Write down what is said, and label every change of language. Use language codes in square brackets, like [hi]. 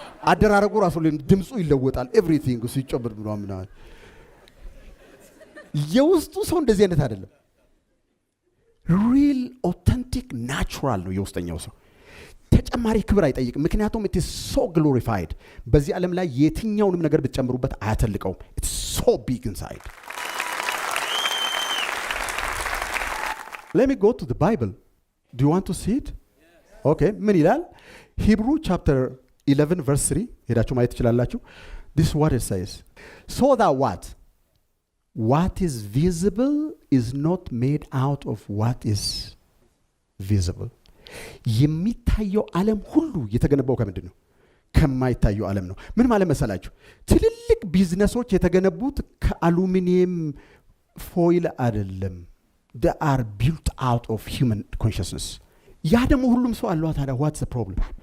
[am] አደራረጉ ራሱ ድምፁ ይለወጣል። ኤቭሪቲንግ ሲጨብጥ ምናምን የውስጡ ሰው እንደዚህ አይነት አይደለም። ሪል ኦተንቲክ ናቹራል ነው የውስጠኛው ሰው። ተጨማሪ ክብር አይጠይቅም። ምክንያቱም [en] it is so glorified። [am] በዚህ ዓለም ላይ የትኛውንም ነገር ብትጨምሩበት አያተልቀውም። [en] it's so big inside። Let me go to the Bible. Do you want to see it? Okay. [am] ምን ይላል? Hebrew chapter 11 verse 3 ሄዳችሁ ማየት ትችላላችሁ። [en] This is what it says. So that what is visible is not made out of what is visible። [am] የሚታየው ዓለም ሁሉ የተገነባው ከምንድን ነው? ከማይታየው ዓለም ነው። ምን ማለት መሰላችሁ? ትልልቅ ቢዝነሶች የተገነቡት ከአሉሚኒየም ፎይል አይደለም። [en] they are built out of human consciousness። [am] ያ ደግሞ ሁሉም ሰው አለው። ታዲያ [en] what's the problem?